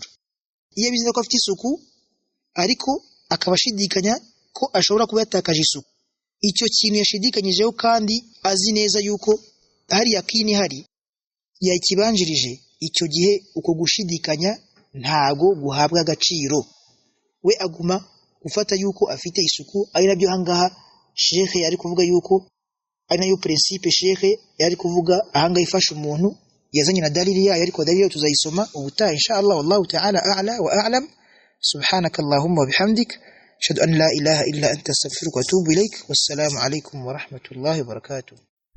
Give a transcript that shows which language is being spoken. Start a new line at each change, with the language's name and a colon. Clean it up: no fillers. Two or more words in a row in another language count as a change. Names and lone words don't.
Kinyarwanda: Iyo bizi ko afite isuku ariko akabashidikanya ko ashobora kuba yatakaje isuku, icyo kintu yashidikanyijeho kandi azi neza yuko hari yakini hari yakibanjirije, icyo gihe uko gushidikanya ntago guhabwa agaciro. We aguma gufata yuko afite isuku. Ari nabyo hangaha Sheikh yari kuvuga yuko ari nayo principe Sheikh yari kuvuga ahangaha ifasha umuntu, yazanye na dalili yayo, ariko dalili tuzayisoma ubutaha inshallah.
Arabic: والله تعالى أعلى وأعلم سبحانك اللهم وبحمدك أشهد أن لا إله إلا أنت أستغفرك وأتوب إليك. والسلام عليكم ورحمة الله وبركاته.